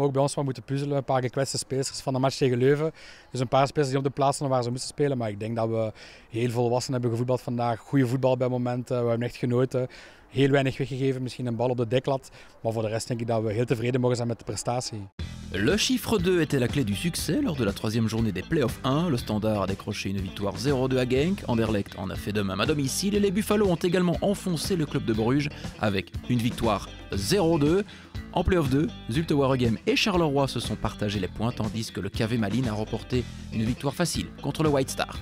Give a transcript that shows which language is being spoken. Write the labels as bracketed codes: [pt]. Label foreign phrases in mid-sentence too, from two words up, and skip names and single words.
[nl] Ook bij ons wel moeten puzzelen. Een paar gekwetste spelers van de match tegen Leuven. Dus een paar spelers die op de plaats stonden waar ze moesten spelen. Maar ik denk dat we heel volwassen hebben gevoetbald vandaag. Goede voetbal bij momenten, we hebben echt genoten. heel weinig weggegeven, misschien een bal op de deklat. Maar voor de rest denk ik dat we heel tevreden mogen zijn met de prestatie. [fr] Le chiffre 2 était la clé du succès lors de la troisième journée des playoffs 1. Le Standard a décroché une victoire 0-2 à Genk. Anderlecht en a fait de même à domicile et les Buffalo ont également enfoncé le club de Bruges avec une victoire 0-2. En playoff 2, Zulte Waregem et Charleroi se sont partagés les points tandis que le KV Malines a remporté une victoire facile contre le White Star.